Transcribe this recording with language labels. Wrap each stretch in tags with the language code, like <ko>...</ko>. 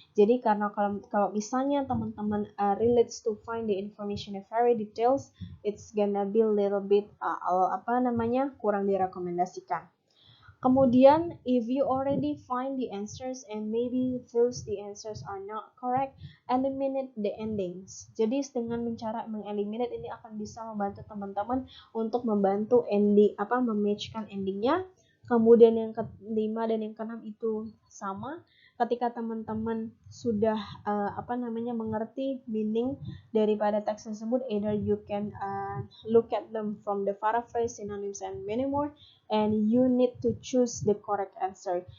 <id>Jadi karena kalau misalnya teman-teman</id> <en>relates to find the information in very details, it's gonna be a little bit</en> <id>kurang direkomendasikan.</id> <en>Kemudian, if you already find the answers and maybe those the answers are not correct, eliminate the endings.</en> <id>Jadi dengan cara mengeliminate ini akan bisa membantu teman-teman untuk membantu ending mematchkan endingnya. Kemudian yang kelima dan yang keenam itu sama. Ketika teman-teman sudah mengerti meaning daripada teks tersebut,</id> <en>either you can look at them from the paraphrase, synonyms, and many more, and you need to choose the correct answer.</en>